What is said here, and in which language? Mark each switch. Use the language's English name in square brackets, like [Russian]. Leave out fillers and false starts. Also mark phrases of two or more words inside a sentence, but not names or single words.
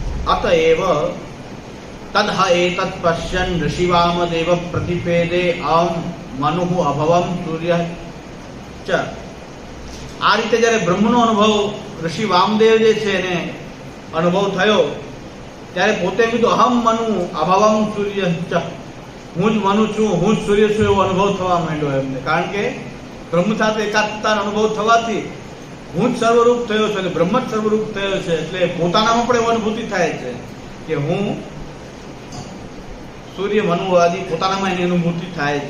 [Sanskrit] अतएव तद् एतत् पश्यन् ऋषिवामदेव प्रतिपेदे अहं मनुः अभवं सूर्य च। [Gujarati] आ रीते જ્યારે બ્રહ્મનો અનુભવ ઋષિ વામદેવ જે છે એને અનુભવ થયો ત્યારે પોતે કીધું [Sanskrit] अहम मनु अभवम सूर्य च, [Gujarati] હું જ મનુ છું, હું જ સૂર્ય છું એવો અનુભવ થવા માંડ્યો એમને. કારણ કે બ્રહ્મ સાથે એકાત્મતાનો અનુભવ થવાથી હું જ સર્વરૂપ થયો છું અને બ્રહ્મ જ સર્વરૂપ થયો છે, એટલે પોતાનામાં પણ એવી અનુભૂતિ થાય છે કે હું સૂર્ય મનુ આદિ પોતાનામાં એની અનુભૂતિ થાય છે.